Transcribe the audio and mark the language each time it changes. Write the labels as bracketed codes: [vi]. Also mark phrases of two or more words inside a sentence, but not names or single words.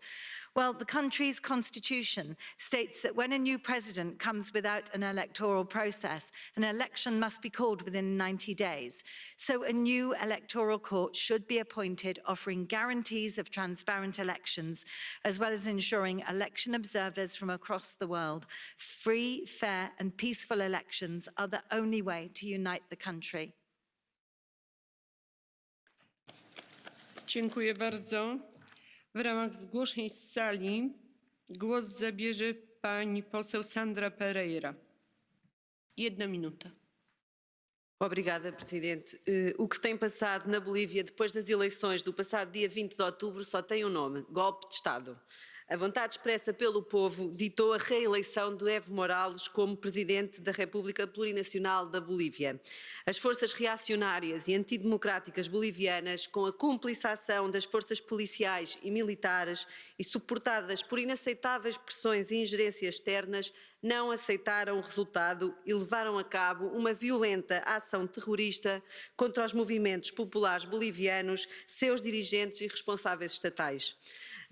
[en] Well, the country's constitution states that when a new president comes without an electoral process, an election must be called within 90 days. So a new electoral court should be appointed, offering guarantees of transparent elections, as well as ensuring election observers from across the world. Free, fair and peaceful elections are the only way to unite the country. [pl] Dziękuję bardzo. W ramach zgłoszeń z sali głos zabierze pani poseł Sandra Pereira. 1 minuta. [pt] Obrigada, Presidente. O que se tem passado na Bolívia depois das eleições do passado dia 20 de outubro só tem um nome: golpe de Estado. A vontade expressa pelo povo ditou a reeleição de Evo Morales como Presidente da República Plurinacional da Bolívia. As forças reacionárias e antidemocráticas bolivianas, com a cúmplice-ação das forças policiais e militares e suportadas por inaceitáveis pressões e ingerências externas, não aceitaram o resultado e levaram a cabo uma violenta ação terrorista contra os movimentos populares bolivianos, seus dirigentes e responsáveis estatais.